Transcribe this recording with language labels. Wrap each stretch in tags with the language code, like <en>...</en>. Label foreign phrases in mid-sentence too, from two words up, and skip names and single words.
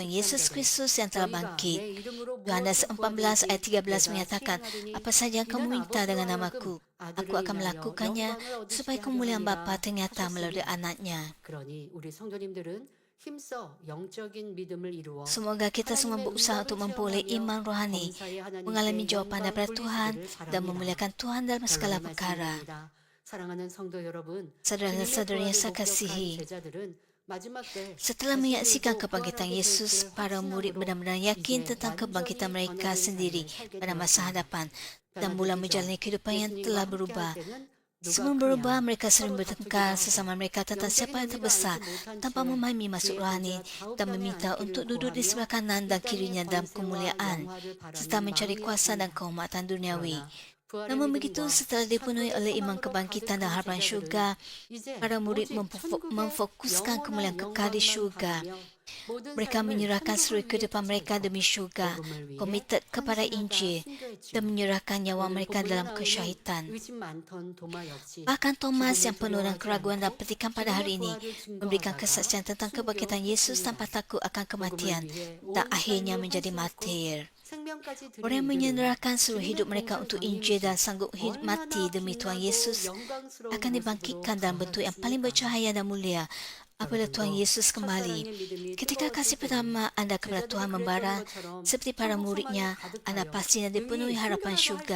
<ms>Tuhan Yesus</ms> <ko>13절에</ko> <ms>Kristus yang telah</ms> <ko>너희가</ko> <ms>bangkit.</ms> <ko>내 이름으로</ko> <ms>Yohanes</ms> <ko>무엇을</ko> <ms>14 ayat</ms> <ko>구하든지 13 내가</ko> <ms>menyatakan,</ms> <ko>시행하리니</ko> <ms>apa saja yang kamu</ms> <ko>이는</ko> <ms>minta dengan</ms> <ko>아버지와</ko> <ms>namaku,</ms> <ko>하여금</ko> <ms>aku</ms> <ko>아들을</ko> <ms>akan</ms> <ko>인하여</ko> <ms>melakukannya</ms> <ko>영광을 얻으시게</ko> <ms>supaya</ms> <ko>하려</ko> <ms>kemuliaan Bapa</ms> <ko>함이라</ko> <ms>ternyata melalui</ms> <ko>하셨습니다.</ko> <ms>anaknya.</ms> <ko>그러니 우리 성도님들은 힘써 영적인 믿음을 이루어</ko> <ms>Semoga kita semua</ms> <ko>하나님의</ko> <ms>berusaha</ms> <ko>응답을</ko> <ms>untuk memperoleh</ms> <ko>체험하며</ko> <ms>iman rohani,</ms> <ko>범사에</ko> <ms>mengalami</ms> <ko>하나님께</ko> <ms>jawapan</ms> <ko>영광</ko> <ms>daripada Tuhan</ms> <ko>돌리시기를</ko> <ms>dan</ms> <ko>바랍니다.</ko> <ms>memuliakan Tuhan dalam segala</ms> <ko>결론의</ko> <ms>perkara.</ms> <ko>말씀입니다. 사랑하는 성도 여러분,</ko> <ms>Saudara-saudara yang</ms> <ko>주님의</ko> <ms>saya</ms> <ko>부활을 목격한</ko> <ms>kasihi,</ms> <ko>제자들은 마지막 때</ko> <ms>setelah</ms> <ko>자신들도</ko> <ms>menyaksikan</ms> <ko>부활하게</ko> <ms>kebangkitan</ms> <ko>될</ko> <ms>Yesus,</ms> <ko>줄</ko> <ms>para murid</ms> <ko>확신함으로</ko> <ms>benar-benar yakin</ms> <ko>이제</ko> <ms>tentang kebangkitan</ms> <ko>완전히</ko> <ms>mereka</ms> <ko>변화된</ko> <ms>sendiri</ms> <ko>삶을 살게</ko> <ms>pada masa</ms> <ko>되었습니다.</ko> <ms>hadapan dan mula</ms> <ko>변화되기</ko> <ms>menjalani</ms> <ko>전</ko> <ms>kehidupan yang</ms> <ko>예수님과</ko> <ms>telah</ms> <ko>함께</ko> <ms>berubah.</ms> <ko>할 때는 누가</ko> <ms>Sebelum berubah,</ms> <ko>크냐</ko> <ms>mereka sering</ms> <ko>서로</ko> <ms>bertengkar</ms> <ko>다투기도</ko> <ms>sesama</ms> <ko>하고</ko> <ms>mereka tentang siapa</ms> <ko>영적인</ko> <ms>yang</ms> <ko>의미를</ko> <ms>terbesar</ms> <ko>알지 못한</ko> <ms>tanpa</ms> <ko>채</ko> <ms>memahami maksud</ms> <ko>주의</ko> <ms>rohani</ms> <ko>보좌</ko> <ms>dan</ms> <ko>좌우편에</ko> <ms>meminta</ms> <ko>앉기를</ko> <ms>untuk duduk di</ms> <ko>구하며</ko> <ms>sebelah kanan</ms> <ko>이</ko> <ms>dan</ms> <ko>땅의</ko> <ms>kirinya dalam</ms> <ko>권세와</ko> <ms>kemuliaan</ms> <ko>영화를</ko> <ms>serta</ms> <ko>바라는</ko> <ms>mencari kuasa dan</ms> <ko>마음이었습니다.</ko> <ms>kehormatan duniawi.</ms> <ko>그러나 부활의</ko> <ms>Namun begitu,</ms> <ko>믿음과</ko> <ms>setelah dipenuhi oleh</ms> <ko>천국의</ko> <ms>iman</ms> <ko>소망으로</ko> <ms>kebangkitan dan</ms> <ko>가득한</ko> <ms>harapan</ms> <ko>제자들은</ko> <ms>syurga,</ms> <ko>이제</ko> <ms>para murid</ms> <ko>오직 천국의</ko> <ms>memfokuskan kemuliaan</ms> <ko>영원한</ko> <ms>kekal di</ms> <ko>영광만</ko> <ms>syurga.</ms> <ko>바라며 모든</ko> <ms>Mereka</ms> <ko>삶을</ko> <ms>menyerahkan seluruh</ms> <ko>천국을 위해</ko> <ms>kehidupan mereka</ms> <ko>쫓아</ko> <ms>demi syurga,</ms> <ko>복음을 위해</ko> <ms>komited kepada</ms> <ko>헌신하다</ko> <ms>Injil</ms> <ko>순교했지요.</ko> <ms>dan menyerahkan nyawa</ms> <ko>오늘</ko> <ms>mereka</ms> <ko>본문에</ko> <ms>dalam</ms> <ko>나오는</ko> <ms>kesyahidan.</ms> <ko>의심 많던 도마 역시</ko> <ms>Bahkan Thomas</ms> <ko>죽음을</ko> <ms>yang penuh dengan</ms> <ko>두려워하지</ko> <ms>keraguan dan</ms> <ko>않고</ko> <ms>petikan pada hari ini</ms> <ko>주님의 부활을</ko> <ms>memberikan</ms> <ko>증거하다가</ko> <ms>kesaksian tentang kebangkitan Yesus tanpa takut akan kematian dan akhirnya menjadi martir.</ms> <ko>생명까지 드린</ko> <ms>Orang yang</ms> <ko>이들은</ko> <ms>menyerahkan seluruh</ms> <ko>주님의</ko> <ms>hidup mereka</ms> <ko>공생</ko> <ms>untuk</ms> <ko>전임이신</ko> <ms>Injil dan sanggup</ms> <ko>얼마나</ko> <ms>mati demi Tuhan</ms> <ko>빛나고 Yesus 영광스러운</ko> <ms>akan</ms> <ko>모습으로</ko> <ms>dibangkitkan dalam bentuk yang paling</ms> <ko>부활하겠습니까?</ko> <ms>bercahaya dan mulia. apabila Tuhan Yesus kembali. Ketika kasih pertama Anda kepada Tuhan membara, seperti para muridnya, Anda pastinya dipenuhi harapan syurga.</ms>